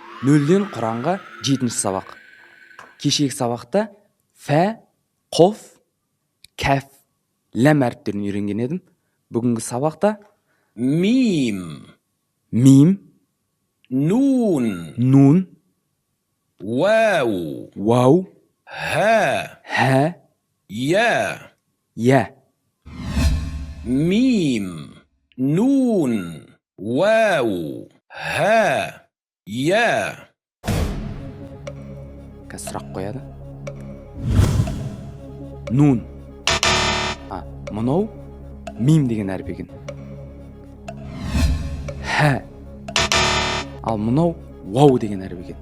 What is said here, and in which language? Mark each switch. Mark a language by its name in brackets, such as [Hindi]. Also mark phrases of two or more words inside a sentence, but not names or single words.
[Kazakh] Нөлден Құранға 7-ші сабақ. Кешегі сабақта фә, қоф, кәф, ләм әріптерін үйренген едім. Бүгінгі сабақта [Arabic] ميم [Kazakh] мим, [Arabic] نون [Kazakh] нун, [Arabic] واو [Kazakh] вау, [Arabic] ها [Kazakh] хә, [Arabic] يا [Kazakh] я. [Arabic] ميم نون واو ها يا. [Kazakh] Қазір сұрақ қояды. Нун. Мынау мим деген әріп екен. Хә. Ал мынау вау деген әріп екен.